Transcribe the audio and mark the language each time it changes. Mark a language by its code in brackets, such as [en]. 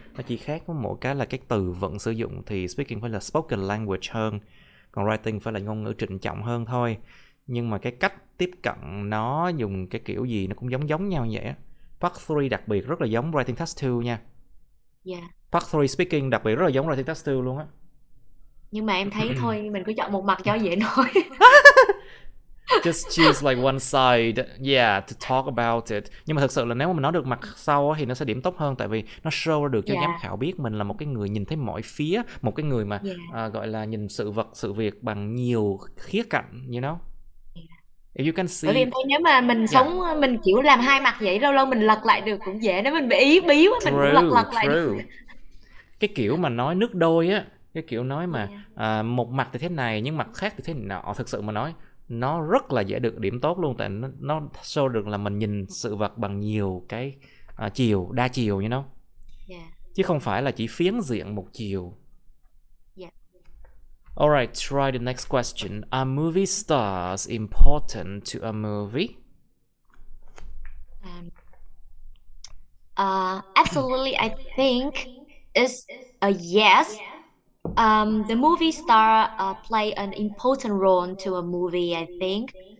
[vi] Nó chỉ khác có một cái là cái từ vựng sử dụng thì speaking phải là spoken language hơn, còn writing phải là ngôn ngữ trịnh trọng hơn thôi. Nhưng mà cái cách tiếp cận nó dùng cái kiểu gì nó cũng giống giống nhau vậy á. Part 3 đặc biệt rất là giống writing task 2 nha. Part 3 speaking đặc biệt rất là giống writing task 2 luôn á. Nhưng mà em thấy thôi mình cứ chọn một mặt cho dễ nói. [en] Just choose like one side, yeah, to talk about it. [vi] Nhưng mà thực sự là nếu mà mình nói được mặt sau thì nó sẽ điểm tốt hơn, tại vì nó show được cho giám khảo biết mình là một cái người nhìn thấy mọi phía, một cái người mà gọi là nhìn sự vật, sự việc bằng nhiều khía cạnh, [en] you know. If you can see. [vi] Bởi vì em thấy nếu mà mình sống mình kiểu làm hai mặt vậy, lâu lâu mình lật lại được cũng dễ. Nếu mình bị ý bí quá mình cũng lật lại được. Cái kiểu mà nói nước đôi á, cái kiểu nói mà một mặt thì thế này nhưng mặt khác thì thế nọ, thực sự mà nói nó rất là dễ được điểm tốt luôn, tại nó show được là mình nhìn sự vật bằng nhiều cái chiều, đa chiều, [en] you know. [vi] Chứ không phải là chỉ phiến diện một chiều. [en] Alright, try the next question. Are movie stars important to a movie? Absolutely, I think is a yes. The movie star play an important role to a movie, I think.